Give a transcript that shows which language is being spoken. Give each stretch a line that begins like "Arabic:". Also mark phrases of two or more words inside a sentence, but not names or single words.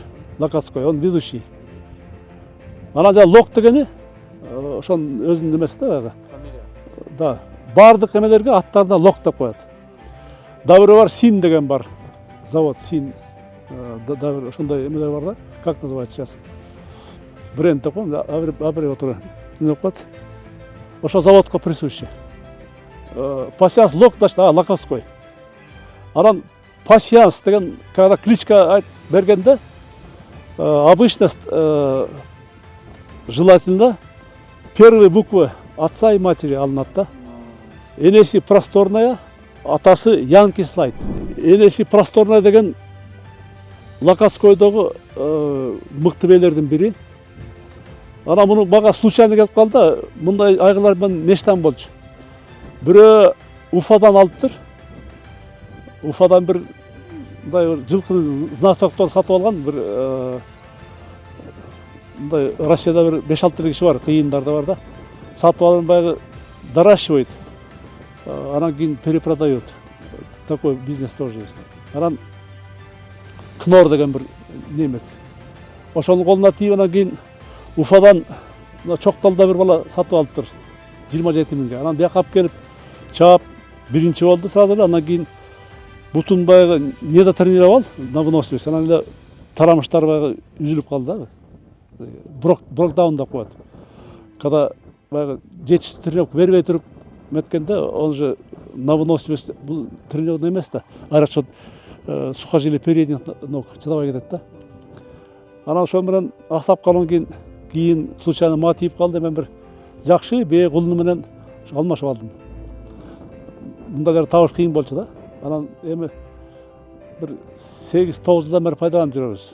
Russian: Локотской, он ведущий.
Kyrgyz: Ана жа Лок дегени ошонун өзүнүн немеси да баягы. Фамилия. Да, бардык эмелерге аттарына Лок деп коет. Да бирөө бар, Син деген бар. Завод Син. Да бир ошондой эмелер бар да.
Russian: Как называется сейчас?
Kyrgyz: Бренд деп коем, аббревиатура. Не деп коет? Ошо заводко присущий. Пасьянс Лок, значит, Локотской. Анан Пасьянс деген
Russian: когда кличка
Kyrgyz: бергенде
Russian: обычно желательно первые буквы отца и матери
Kyrgyz: алынат да. Энеси просторная, атасы Янки Слайд. Энеси просторная деген Локотскойдогу мыкты бээлердин бири. Ана муну мага случайно келип калды. Мындай айгылар мен нештен болчу. Бирөө Уфадан алыптыр. Уфадан бир мындай жылкы знатоктор сатып алган бир мындай Россияда бир 5-6 киши бар, кыйындарда бар да. Сатып алып баягы доращивает. Анан кийин перепродает.
Russian: Такой бизнес тоже есть.
Kyrgyz: Анан Кнор деген бир немец. Ошонун колуна тийип анан кийин Уфадан Чокталда бир бала сатып алыптыр. 27 миңге. Анан бияка алып келип чаап биринчи болду сразу эле. Анан кийин бутун баягы неде
Russian: тренировал на выносливость.
Kyrgyz: Анан эле тарамыштар баягы үзүлүп калды да. Брокдаун деп коет. Когда баягы жетиштүү тренировка бербей туруп меткенде,
Russian: он же на выносливость
Kyrgyz: бул тренировка эмес да.
Russian: Расчет сухожилия передних ног
Kyrgyz: чыдабай кетет да. Анан ошол менен актап калган кийин случайно мага тийип калды. Мен бир жакшы бээ кулуну менен алмашып алдым. Мындайлар табыш кыйын болчу да. Анан эми бир 8-9 жылдан бери пайдаланып жүрөбүз.